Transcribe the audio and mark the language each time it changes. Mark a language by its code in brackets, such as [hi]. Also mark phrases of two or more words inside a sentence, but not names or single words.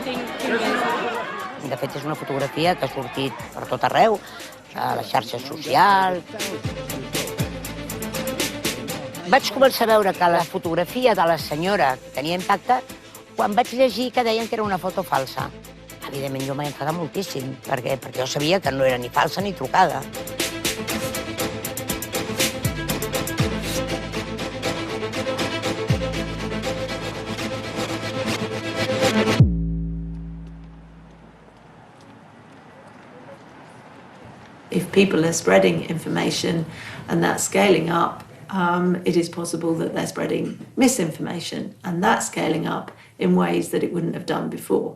[ca] De fet, és una fotografia que ha sortit per tot arreu, a les xarxes socials. Vaig començar a veure que la fotografia de la senyora tenia impacte quan vaig llegir que deien que era una foto falsa. Evidentment, jo m'he enfadat moltíssim, perquè jo sabia que no era ni falsa ni trucada. [en] If people are spreading information and that's scaling up, it is possible that they're spreading misinformation, and that's scaling up in ways that it wouldn't have done before.